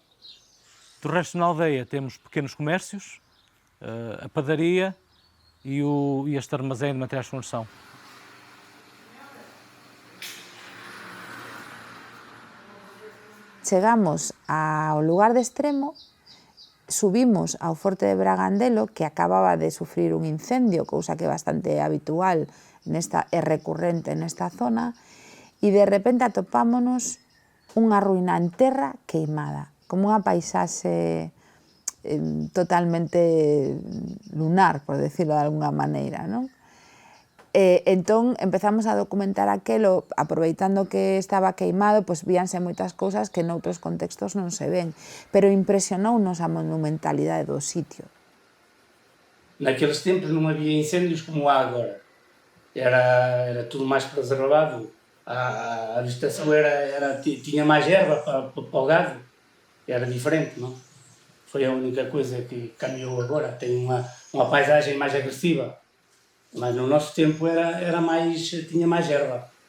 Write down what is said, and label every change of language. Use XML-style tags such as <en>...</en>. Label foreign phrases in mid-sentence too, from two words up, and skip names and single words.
<pt>Do resto, na aldeia temos pequenos comércios, a padaria e este armazém de materiais de construção.</pt> <gl>Chegamos ao lugar de extremo, subimos ao Forte de Bragandelo, que acababa de sufrir un incendio, cousa que é bastante habitual e recurrente nesta zona, e de repente atopámonos unha ruína en terra queimada, como unha paisaxe totalmente lunar,</gl> <es>por decirlo de alguna</es> <gl>maneira, non? Entón empezamos a documentar aquelo, aproveitando que estaba queimado, pois víanse moitas cousas que noutros contextos non se ven, pero impresionounos a monumentalidade do sitio.</gl> <pt>Naqueles tempos non había incendios como há agora. Era tudo mais preservado. A vegetação tinha mais erva para o gado. Era diferente, não? Foi a única coisa que cambiou agora. Tem uma paisagem mais agressiva. Mas no nosso tempo tinha mais erva.</pt>